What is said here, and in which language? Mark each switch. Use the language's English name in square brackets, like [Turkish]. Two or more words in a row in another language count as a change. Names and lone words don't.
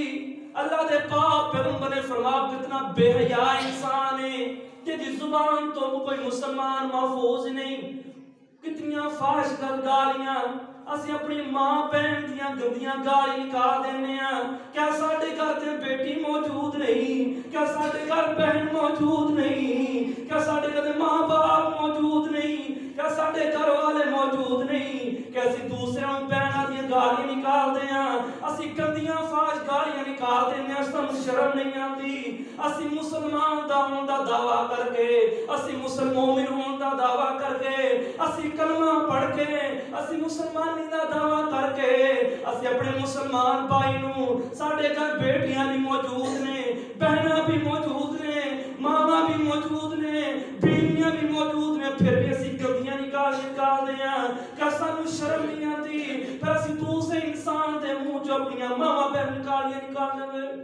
[Punjabi] اللہ دے پاک پیغمبر نے فرمایا کتنا بے حیا انسان ہے کہ جس زبان تو کوئی مسلمان محفوظ نہیں، کتنیاں فاحش گالیاں اسی اپنی ماں بہن دیاں گندیاں گالی نکال دینے ہیں۔ کیا ساڈے گھر تے بیٹی موجود نہیں؟ کیا ساڈے گھر بہن موجود نہیں؟ کیا ساڈے گھر ماں باپ موجود نہیں؟ کیا ساڈے گھر والے موجود نہیں کہ اسی دوسرے بہناں دیاں گالیاں نکال دے ہاں، اسی گندیاں فاحش گالیاں نکال دینے ہیں، سانوں شرم نہیں آندی؟ اسی مسلمان دا ہون دا دعویٰ کر کے، اسی مومن ہون دا دعویٰ کر کے، اسی کلمہ پڑھ کے، اسی مسلمانی دا دعویٰ کر کے، اسی اپنے مسلمان بھائی نوں ساڈے گھر بیٹیاں بھی موجود نے، بہناں بھی موجود نے، ماما بھی موجود نے، بیویاں بھی موجود نے، پھر بھی اسی گندیاں نکال دے ہاں۔ کیا سانوں شرم نہیں آتی؟ پھر اسی دوسرے انسان دے منہ چوں اپنی ماما بہن گالیاں نکال دے۔